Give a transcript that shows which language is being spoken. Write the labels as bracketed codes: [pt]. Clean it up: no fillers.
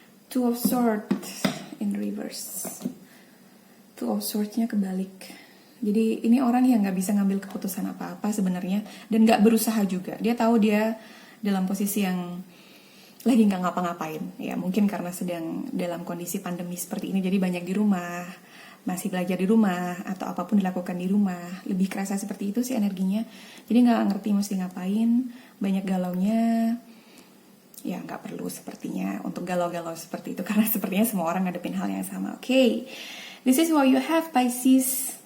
[en] Two of Swords in reverse. [id] Two of Swords-nya kebalik. Jadi ini orang yang gak bisa ngambil keputusan apa-apa sebenarnya. Dan gak berusaha juga. Dia tahu dia dalam posisi yang lagi gak ngapa-ngapain. Ya mungkin karena sedang dalam kondisi pandemi seperti ini. Jadi banyak di rumah. Masih belajar di rumah. Atau apapun dilakukan di rumah. Lebih kerasa seperti itu sih energinya. Jadi gak ngerti mesti ngapain. Banyak galaunya. Ya nggak perlu sepertinya untuk galau-galau seperti itu. Karena sepertinya semua orang ngadepin hal yang sama. Oke. [en] This is what you have Pisces.